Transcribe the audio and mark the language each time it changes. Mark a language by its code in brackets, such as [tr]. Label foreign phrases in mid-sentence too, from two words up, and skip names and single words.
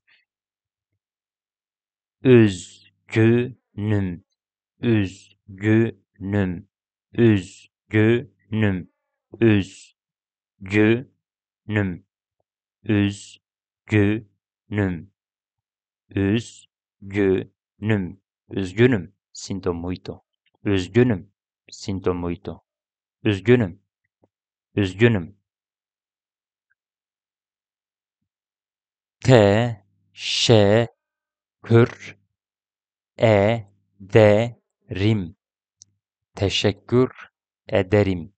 [tr] Üzgünüm. Üzgünüm. Üzgünüm. Üzgünüm. Üzgünüm. Üzgünüm. Üzgünüm. [pt] Sinto muito. Üzgünüm. Sinto muito. [tr] Üzgünüm. Üzgünüm. Teşekkür ederim. Teşekkür ederim.